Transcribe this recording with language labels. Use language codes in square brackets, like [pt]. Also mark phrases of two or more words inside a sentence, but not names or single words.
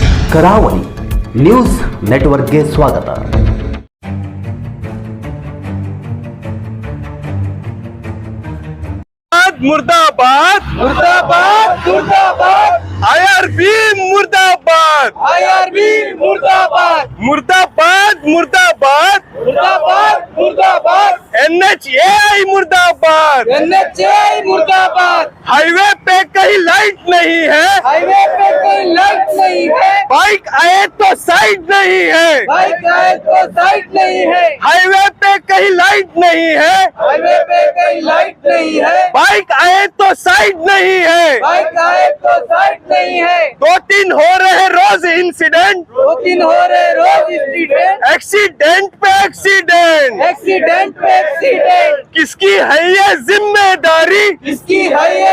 [kn] ಕರಾವಳಿ ನ್ಯೂಸ್ ನೆಟ್ವರ್ಕ್ಗೆ ಸ್ವಾಗತ. [hi] मुर्दाबाद मुर्दाबाद मुर्दाबाद आईआरबी मुर्दाबाद आईआरबी मुर्दाबाद मुर्दाबाद मुर्दाबाद मुर्दाबाद मुर्दाबाद एनएचएआई मुर्दाबाद एनएचएआई मुर्दाबाद हाईवे पे कहीं लाइट नहीं है हाईवे पे कहीं लाइट नहीं है बाइक आए तो साइड नहीं है बाइक आए तो साइड नहीं है हाईवे पे कहीं लाइट नहीं है हाईवे पे कहीं लाइट नहीं है बाइक आए तो साइड नहीं है बाइक आए तो साइड नहीं है 2-3 हो रहे रोज इंसिडेंट 2-3 हो रहे रोज इंसिडेंट एक्सीडेंट पे एक्सीडेंट एक्सीडेंट पे एक्सीडेंट किसकी है ये जिम्मेदारी किसकी है ये